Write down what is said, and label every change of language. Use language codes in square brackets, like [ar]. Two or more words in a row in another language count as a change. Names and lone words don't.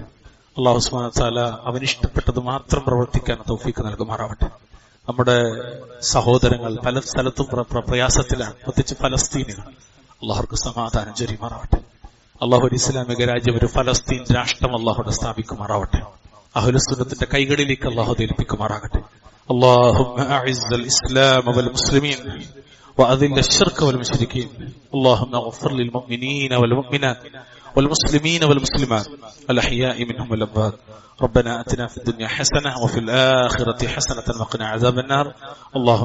[ml] അല്ലാഹു [ar] سبحانه وتعالى [ml] അവനിഷ്ടപ്പെട്ടത് മാത്രം പ്രവർത്തിക്കാൻ തൗഫീഖ് നൽകുമാറാവട്ടെ. നമ്മുടെ സഹോദരങ്ങൾ പല സ്ഥലത്തും പ്രയാസത്തിലാണ്, പ്രത്യേകിച്ച് ഫലസ്തീനുകൾ. അല്ലാഹുർക്ക് സമാധാനം ചൊരിയുമാറാവട്ടെ. അല്ലാഹു ഒരു ഇസ്ലാമിക രാജ്യം, ഒരു ഫലസ്തീൻ രാഷ്ട്രം അല്ലാഹുവിടെ സ്ഥാപിക്കുമാറാവട്ടെ. അഹ്ലുസുന്നത്തിന്റെ കൈകളിലേക്ക് അല്ലാഹു ഏൽപ്പിക്കുമാറാകട്ടെ. [ar] اللهم أعز الإسلام والمسلمين وأذل الشرك والمشركين. اللهم اغفر للمؤمنين والمؤمنات والمسلمين والمسلمات الأحياء منهم والأموات. ربنا آتنا في الدنيا حسنة وفي الآخرة حسنة وقنا عذاب النار.